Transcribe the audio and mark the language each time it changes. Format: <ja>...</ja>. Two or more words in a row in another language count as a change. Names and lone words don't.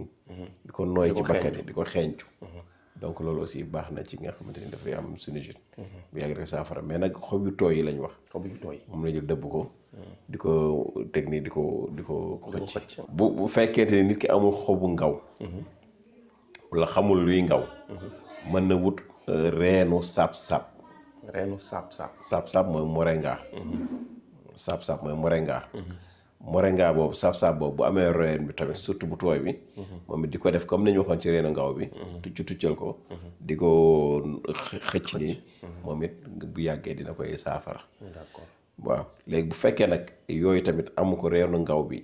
<wo>di ko nooy ci bakkan yi di ko xeeñcu. donc loolu aussi baax na ci nga xamante ni dafay am sinusite. bu yàgg rek saafara mais nag xob yu tooy yi lañ wax. xob yu tooy moom la jël dëbb ko. di ko technique di ko xëcc. bu fekkente ni nit ki amul xobu ngaw. wala xamul luy ngaw. mën na wut reenu saab-saab. reenu saab-saab. saab-saab mooy moringa. saab-saab mooy moringa. moringa boobu saab-saab boobu bu amee reen bi tamit surtout bu tooy bi. moom it di ko def comme ni ñu waxoon ci reenu ngaw bi. tuccal ko. di ko xëcc nii. moom it bu yàggee dina koy saafara. d'accord waaw léegi bu fekkee nag yooyu tamit amu ko reenu ngaw bi.</wo>